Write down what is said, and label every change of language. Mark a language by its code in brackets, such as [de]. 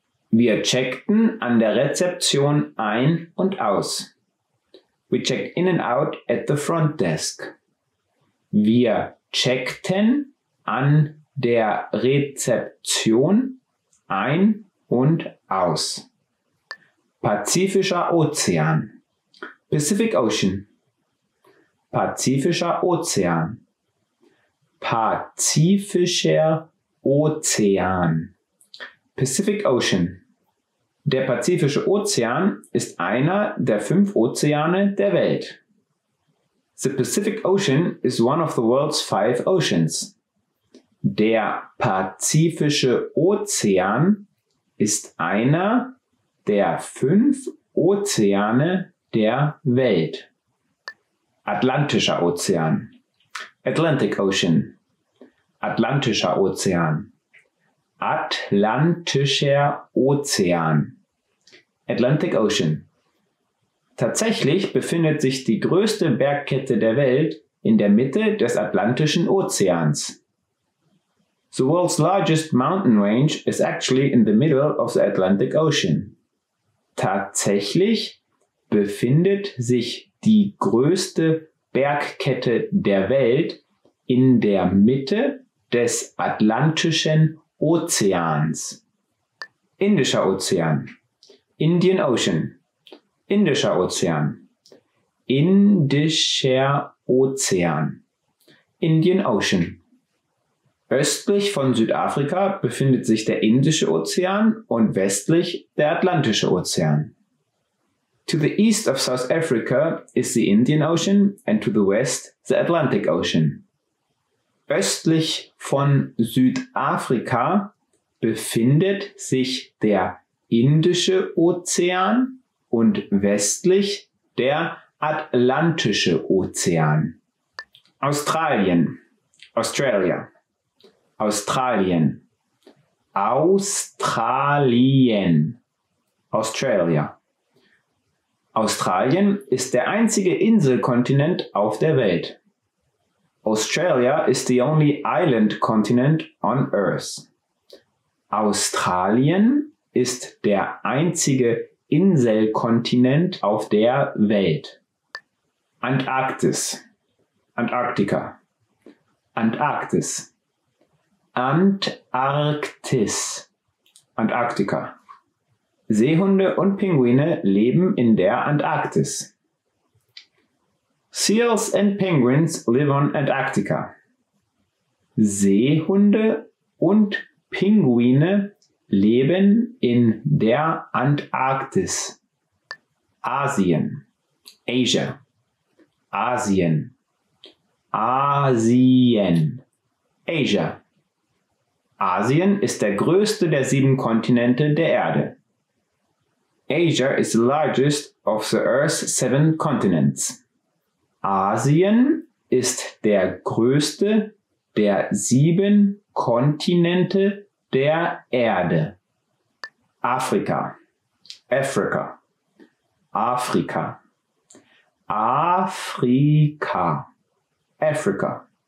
[de] Wir checkten an der Rezeption ein und aus. [en] We checked in and out at the front desk. [de] Wir checkten an der Rezeption ein und aus. Pazifischer Ozean. [en] Pacific Ocean. [de] Pazifischer Ozean. Pazifischer Ozean. [en] Pacific Ocean. [de] Der Pazifische Ozean ist einer der 5 Ozeane der Welt. [en] The Pacific Ocean is one of the world's 5 oceans. [de] Der Pazifische Ozean ist einer der 5 Ozeane der Welt. Atlantischer Ozean. [en] Atlantic Ocean. [de] Atlantischer Ozean. Atlantischer Ozean. [en] Atlantic Ocean. [de] Tatsächlich befindet sich die größte Bergkette der Welt in der Mitte des Atlantischen Ozeans. [en] The world's largest mountain range is actually in the middle of the Atlantic Ocean. [de] Tatsächlich befindet sich die größte Bergkette der Welt in der Mitte des Atlantischen Ozeans. Indischer Ozean. [en] Indian Ocean. [de] Indischer Ozean. Indischer Ozean. [en] Indian Ocean. [de] Östlich von Südafrika befindet sich der Indische Ozean und westlich der Atlantische Ozean. [en] To the east of South Africa is the Indian Ocean and to the west the Atlantic Ocean. [de] Östlich von Südafrika befindet sich der Indische Ozean und westlich der Atlantische Ozean. Australien. Australia. Australien. Australien. Australia. Australien ist der einzige Inselkontinent auf der Welt. [en] Australia is the only island continent on Earth. [de] Australien ist der einzige Inselkontinent auf der Welt. Antarktis. Antarktika. Antarktis. Antarktis. Antarktika. Seehunde und Pinguine leben in der Antarktis. [en] Seals and penguins live on Antarctica. [de] Seehunde und Pinguine leben in der Antarktis. Asien. Asia. Asien. Asien. Asia. Asien ist der größte der 7 Kontinente der Erde. [en] Asia is the largest of the Earth's 7 continents. [de] Asien ist der größte der 7 Kontinente der Erde. Afrika. Afrika. Afrika. Afrika. Afrika.